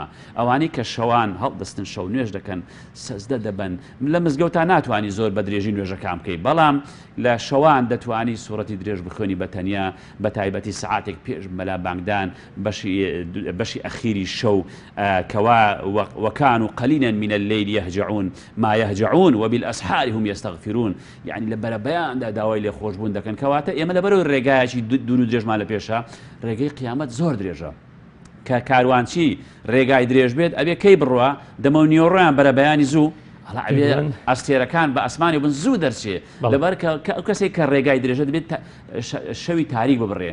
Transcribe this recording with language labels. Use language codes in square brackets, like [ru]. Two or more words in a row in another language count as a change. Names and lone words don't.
[ckb] ئەوانەی کە شەوان هەڵدەستن شەو نوێژ دەکەن سەجدە دەبن. لە مزگەوتان ناتوانانی زۆر بە درێژی نوێژەکان بکەیت، بەڵام لە شەوان دەتوانی سوورەتی درێژ بخوێنی بە تەنیا بە تایبەتی سعاتێک پێش مەلا بانگدان بەشی ئەخیری شەو کەوا [ar] وكانوا قليلا من الليل يهجعون ما يهجعون وبالأسحار هم يستغفرون. [ckb] يعني لبربيان داوای لێ خۆش بوون دەکەن. کەواتە ئێمە لەبەرەوەی ڕێگایەکی دوور و درێژمان لە پێشە ڕێگەی قیامەت زۆر درێژە کە کاروانچی ڕێگای درێژ بێت ئەبێ کەی بڕوە دەمە و نیۆڕۆیان بەرە بەیانی زوو ئەستێرەکان بە ئەسمانی بن زوو دەرچێ لەبەر کەسێک کە ڕێگای درێژە دەبێت شەوی تاریک ببڕێ.